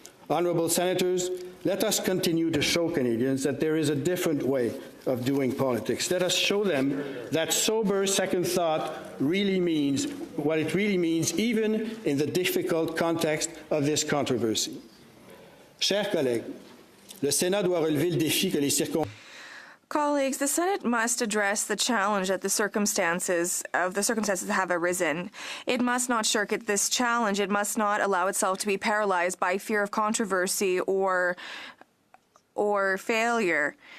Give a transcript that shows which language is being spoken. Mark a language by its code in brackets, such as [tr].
[en] Honourable Senators, let us continue to show Canadians that there is a different way of doing politics. Let us show them that sober second thought really means what it really means, even in the difficult context of this controversy. [fr] Chers collègues, le Sénat doit relever le défi que les circonstances. [en] Colleagues, the Senate must address the challenge that the circumstances have arisen. It must not shirk at this challenge. It must not allow itself to be paralyzed by fear of controversy or failure.